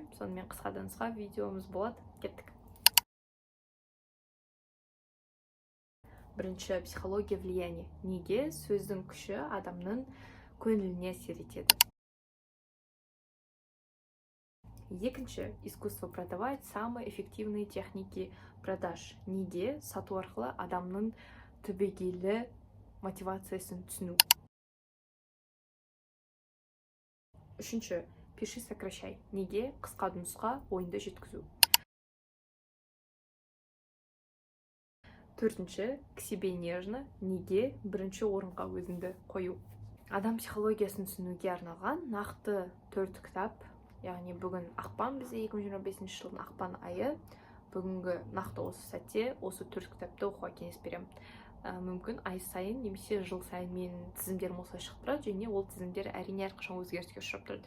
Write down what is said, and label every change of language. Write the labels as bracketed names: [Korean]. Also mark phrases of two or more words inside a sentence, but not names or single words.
[Kazakh] Сонымен қысқа видеомыз болады. Кеттік. Бірінші, психология влияния. Неге сөздің күші адамның көңіліне әсер етеді. Екінші, искусство продавать самые эффективные техники продаж. Неге сату арқылы адамның түбегейлі мотивациясын түсіну. Үшінші, пиши сокращай. Неге қысқа нұсқа ойынды жеткізу. Төртінші, к себе нежно. Неге бірінші орынға өзіңді қою. Адам психологиясын түсінуге арналған нақты 4 кітап. Яғни бүгін ақпан, бізде 2025 жылдың ақпан айы. Бүгінгі нақты осы сәтте осы 4 кітапты оқуға кеңес беремін. Мүмкін ай сайын немесе жыл сайын менің тізімдерім осылай шығып тұрады, және ол тізімдер әрине әрқашан өзгеріске ұшырап тұрады.